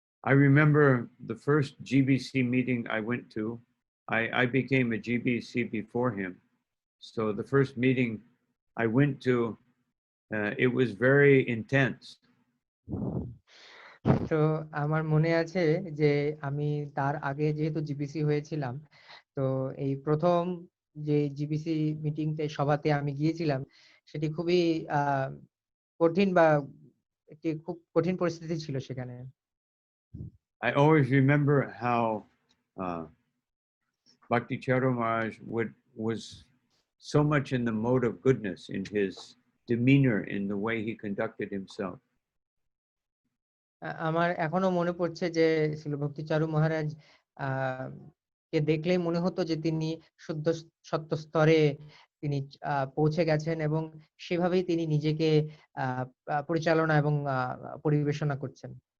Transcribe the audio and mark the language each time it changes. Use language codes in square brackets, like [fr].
[en] I remember the first GBC meeting I went to. I became a GBC before him. So the first meeting I went to, it was very intense. [bn] তো আমার মনে আছে যে আমি তার আগে যেহেতু জিবিসি হয়েছিলাম, তো এই প্রথম যে জিবিসি মিটিংতে সভাতে আমি গিয়েছিলাম সেটি খুবই কঠিন বা একটি খুব কঠিন পরিস্থিতি ছিল সেখানে। [en] I always remember how Bhakti Charu Maharaj was so much in the mode of goodness in his demeanor, in the way he conducted himself. [bn] আমার এখনো মনে পড়ছে যে শ্রীল ভক্তিচারু মহারাজ কে দেখলেই মনে হতো যে তিনি শুদ্ধ সত্য স্তরে তিনি পৌঁছে গেছেন এবং সেভাবেই তিনি নিজেকে পরিচালনা এবং পরিবেশনা করছেন।